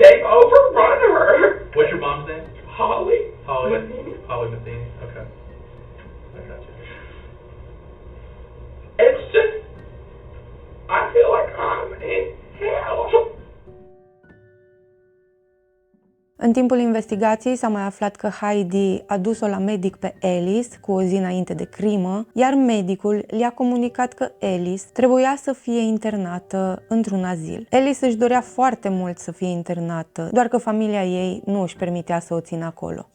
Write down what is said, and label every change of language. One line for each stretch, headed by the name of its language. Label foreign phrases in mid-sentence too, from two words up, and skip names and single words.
English: they've overrun her. What's your mom's name? Holly. Holly. Matheny. Holly Matheny. Okay. I got you. It's just, I feel like I'm in hell.
Romanian: În timpul investigației s-a mai aflat că Heidi a dus-o la medic pe Alice cu o zi înainte de crimă, iar medicul le-a comunicat că Alice trebuia să fie internată într-un azil. Alice își dorea foarte mult să fie internată, doar că familia ei nu își permitea să o țină acolo.